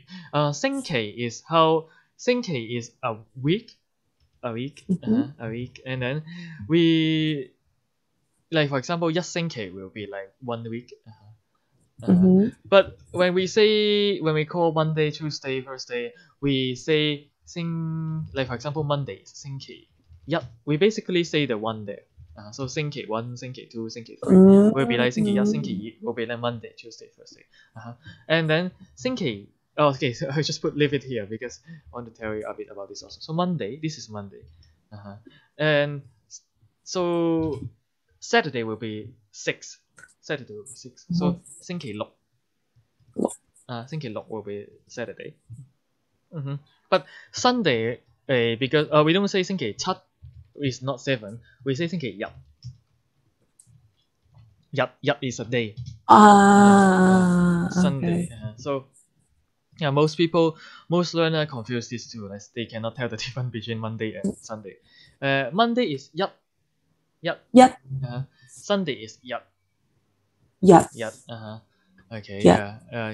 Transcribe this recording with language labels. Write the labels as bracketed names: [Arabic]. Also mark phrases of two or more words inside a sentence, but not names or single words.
[English] 星期 is how 星期 is a week, a week, and then we like for example 一星期 will be like 1 week. But when we call Monday, Tuesday, Thursday, we say like for example Monday 星期一 we basically say the one there. So 星期1, 星期2, 星期3 will be like 星期一星期二 will be like Monday, Tuesday, Thursday. And then 星期 okay, so I just leave it here because I want to tell you a bit about this also. So Monday, this is Monday. And so Saturday will be 6. Saturday will be 6. So 星期六 星期六 will be Saturday. But Sunday, because we don't say [Cantonese] 星期七 [English] is not 7. We say 星期日. 日 is a day. Sunday. So yeah, most learner confuse these two. Like they cannot tell the difference between Monday and Sunday. Monday is 日. Sunday is 日. Okay. Yeah.